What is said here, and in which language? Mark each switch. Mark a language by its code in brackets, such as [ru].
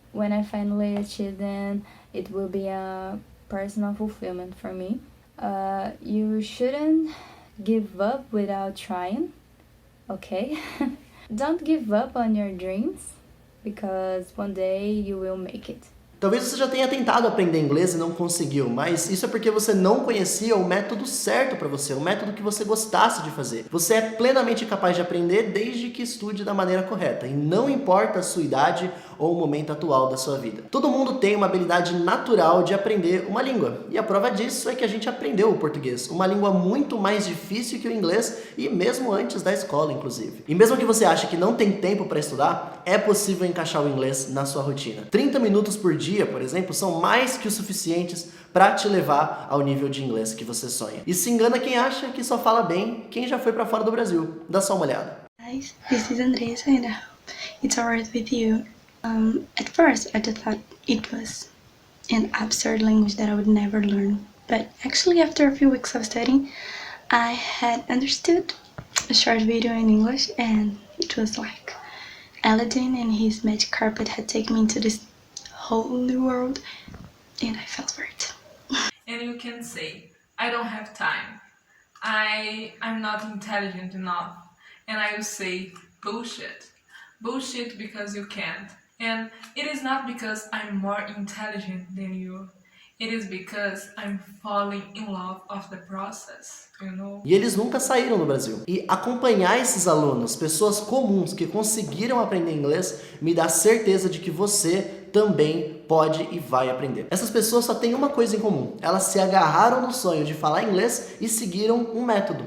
[en] When I finally achieve them, it will be a personal fulfillment for me. You shouldn't give up without trying, okay? Don't give up on your dreams, because one day you will make it. [pt] Talvez você já tenha tentado aprender inglês e não conseguiu, mas isso é porque você não conhecia o método certo para você, o método que você gostasse de fazer. Você é plenamente capaz de aprender desde que estude da maneira correta, e não importa a sua idade ou o momento atual da sua vida. Todo mundo tem uma habilidade natural de aprender uma língua, e a prova disso é que a gente aprendeu o português, uma língua muito mais difícil que o inglês, e mesmo antes da escola, inclusive. E mesmo que você ache que não tem tempo para estudar, é possível encaixar o inglês na sua rotina. 30 minutos por dia, por exemplo, são mais que o suficientes para te levar ao nível de inglês que você sonha. E se engana quem acha que só fala bem quem já foi para fora do Brasil. Dá só uma olhada. [en] Guys, this is Andressa and I hope it's alright with you. At first I just thought it was an absurd language that I would never learn. But actually after a few weeks of studying, I had understood a short video in English and it was like Aladdin and his magic carpet had taken me into this whole new world and I fell for it. And you can say, I don't have time. I'm not intelligent enough. And I will say, bullshit. Bullshit because you can't. And it is not because I'm more intelligent than you. It is because I'm falling in love of the process, you know? [pt] E eles nunca saíram do Brasil. E acompanhar esses alunos, pessoas comuns que conseguiram aprender inglês, me dá certeza de que você também pode e vai aprender. Essas pessoas só têm uma coisa em comum. Elas se agarraram no sonho de falar inglês e seguiram um método.